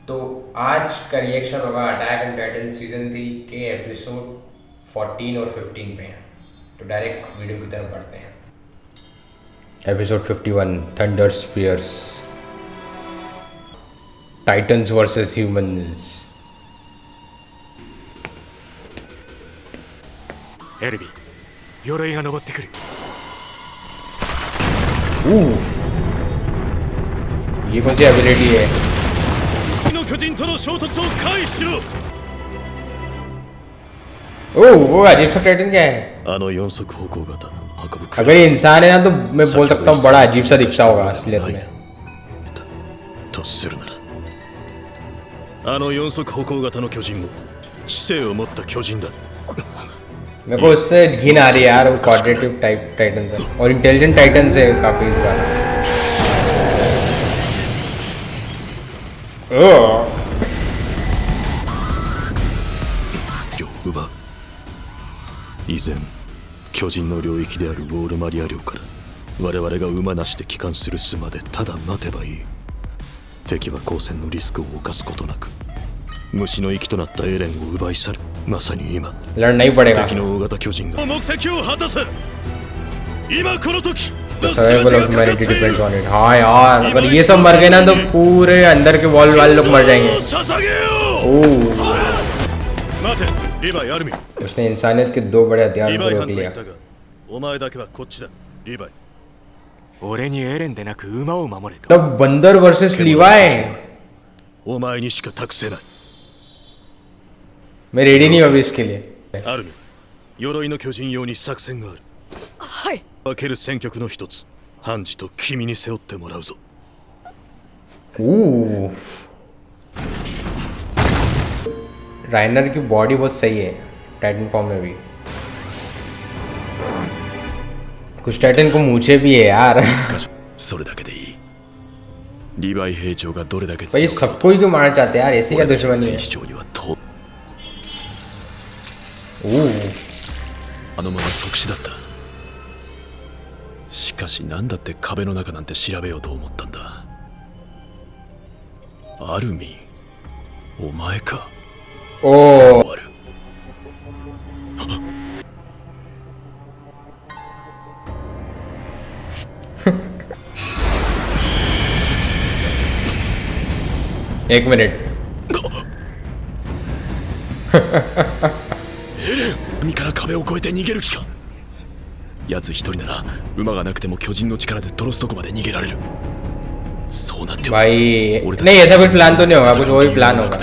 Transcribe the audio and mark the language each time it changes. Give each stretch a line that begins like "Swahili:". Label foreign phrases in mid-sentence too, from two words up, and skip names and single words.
Hindi: तो आज का रिएक्शन होगा अटैक ऑन टाइटन सीजन 3 के एपिसोड 14 और 15 पे। तो डायरेक्ट वीडियो की तरफ बढ़ते हैं। एपिसोड 51 थंडर स्पीयर्स टाइटन्स वर्सेस ह्यूमंस।
Japanese: एल्वी 鎧が登ってくる。
Hindi: ये कौन सी एबिलिटी है?
Japanese: の巨人との衝突を回避しろ。
Hindi: वो अजीब सा टाइटन क्या है?
Japanese: あの四足歩行型運ぶ
Hindi: अगर ये इंसान है ना तो मैं बोल सकता हूँ बड़ा अजीब सा दिखता होगा असलियत में।
Japanese: とするならあの四足歩行型の巨人も知性を持った巨人だ。
Hindi: मेरे को उससे घिन आ रही है यार, वो
English: quadrative type titan
Hindi: से और
English: intelligent titan
Hindi: से काफी इस बार।
Japanese: 領奪以前巨人の領域であるウォールマリア領から我々が馬なしで帰還する巣までただ待てばいい。敵は交戦のリスクを冒すことなく虫の息となったエレンを奪い去る。まさに今
Hindi: लड़ना ही पड़ेगा।
Japanese: 敵の大型巨人が目的を果たせ。今この時
English: survival of humanity depends on it.
Hindi: हाँ यार, अगर ये सब मर गए ना तो पूरे अंदर के वॉल वाले लोग मर जाएंगे। ओह,
Japanese: 待てリヴァイアルミ。
Hindi: उसने इंसानियत के दो बड़े हथियार
Japanese: リヴ
Hindi: को
Japanese: ァイハ
Hindi: रोक
Japanese: ンと言
Hindi: लिया।
Japanese: ったがお前だけはこっちだリヴァイ。俺にエレンでなく馬を守れと。
Hindi: तब बंदर वर्सेस लीवाई।
Japanese: お前にしか託せない。
Hindi: मैं रेडी नहीं हूँ अभी इसके लिए।
Japanese: アルミ鎧の巨人用に作戦がある。はい。分ける戦局の一つハンジと君に背負ってもらうぞ。
Hindi: राइनर की बॉडी बहुत सही है
English: titan form
Hindi: में भी। कुछ टाइटन को मूछे भी है यार।
Japanese: それだけでいい。リヴァイ兵長がどれだけ
Hindi: भाई
Japanese: 強く
Hindi: सबको ही क्यों मारना चाहते हैं यार? ऐसे क्या दुश्मनी है?
Japanese: 戦士長にはと ओह, あのまま即死だった。しかし何だって壁の中なんて調べようと思ったんだ。アルミンお前か。 ओह, 終わる。
Hindi: एक मिनट।
Japanese: 海から壁を越えて逃げる気か。奴一人なら馬がなくても巨人の力でトロストコまで逃げられる。そうなっては
Hindi: भाई
Japanese: 俺たち
Hindi: नहीं, ऐसा कुछ प्लान तो नहीं होगा, कुछ और ही प्लान होगा।